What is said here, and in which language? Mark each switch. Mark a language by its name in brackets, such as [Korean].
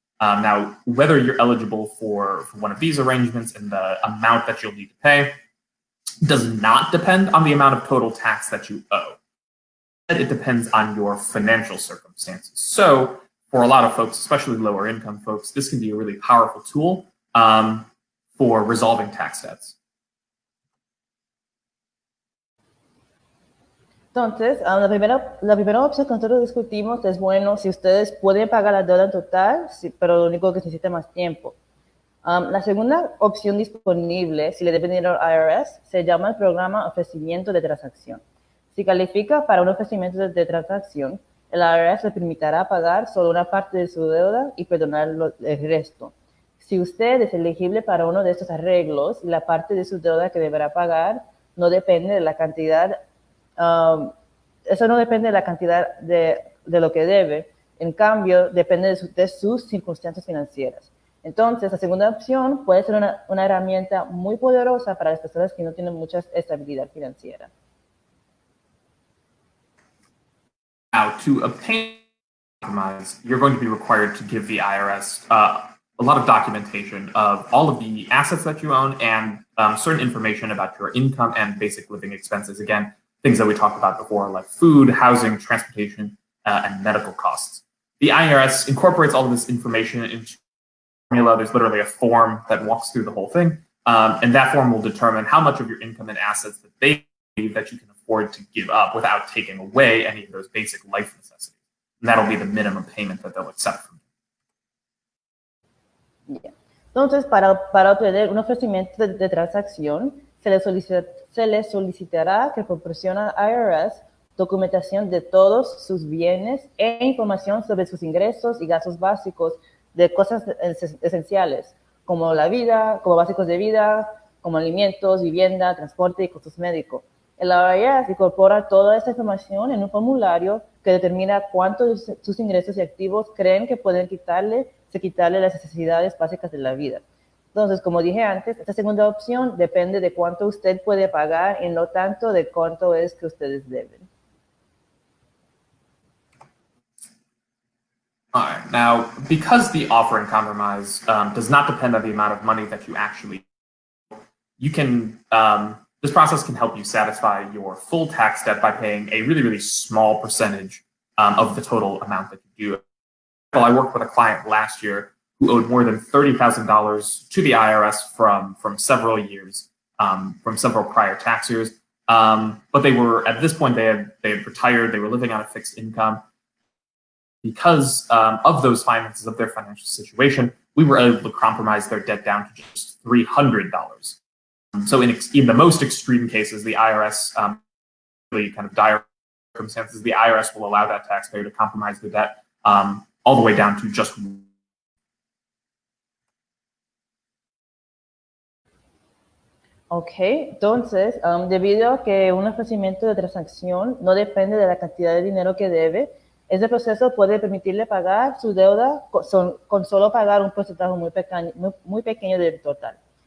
[English] Now, whether you're eligible for one of these arrangements and the amount that you'll need to pay does not depend on the amount of total tax that you owe. It depends on your financial circumstances. So for a lot of folks, especially lower income folks, this can be a really powerful tool for resolving tax debts. [Spanish] Entonces, la primera opción que nosotros discutimos es, bueno, si ustedes pueden pagar la deuda en total, sí, pero lo único que necesita más tiempo. La segunda opción disponible, si le deben dinero al IRS, se llama el programa ofrecimiento de transacción. Si califica para un ofrecimiento de transacción, el IRS le permitirá pagar solo una parte de su deuda y perdonar el resto. Si usted es elegible para uno de estos arreglos, la parte de su deuda que deberá pagar no depende de la cantidad, eso no depende de la cantidad de lo que debe, en cambio, depende de sus circunstancias financieras. Entonces, la segunda opción puede ser una herramienta muy poderosa para las personas que no tienen mucha estabilidad financiera. [English] Now, to obtain compromise, you're going to be required to give the IRS a lot of documentation of all of the assets that you own and certain information about your income and basic living expenses. Again, things that we talked about before, like food, housing, transportation, and medical costs. The IRS incorporates all of this information into formula. There's literally a form that walks through the whole thing, and that form will determine how much of your income and assets that they believe that you can afford to give up without taking away any of those basic life necessities. And that'll be the minimum payment that they'll accept from you. Yeah. [Spanish] Entonces, para obtener un ofrecimiento de transacción, se le solicitará que proporcione al IRS documentación de todos sus bienes e información sobre sus ingresos y gastos básicos de cosas esenciales, como la vida, como básicos de vida, como alimentos, vivienda, transporte y costos médicos. El IRS incorpora toda esta información en un formulario que determina cuántos de sus ingresos y activos creen que pueden quitarle las necesidades básicas de la vida. Entonces, como dije antes, esta segunda opción depende de cuánto usted puede pagar y no tanto de cuánto es que ustedes deben. [English] All right. Now, because the offer in compromise does not depend on the amount of money that you actually, you can, this process can help you satisfy your full tax debt by paying a really, really small percentage of the total amount that you do. Well, I worked with a client last year who owed more than $30,000 to the IRS from several years, from several prior tax years. But they were, at this point, they had retired, they were living on a fixed income. Because of those finances, of their financial situation, we were able to compromise their debt down to just $300. So in the most extreme cases, the IRS, really kind of dire circumstances, the IRS will allow that taxpayer to compromise the debt all the way down to just one. [Spanish] Ok, entonces, debido a que un ofrecimiento de transacción no depende de la cantidad de dinero que debe, ese proceso puede permitirle pagar su deuda con solo pagar un porcentaje muy pequeño del total.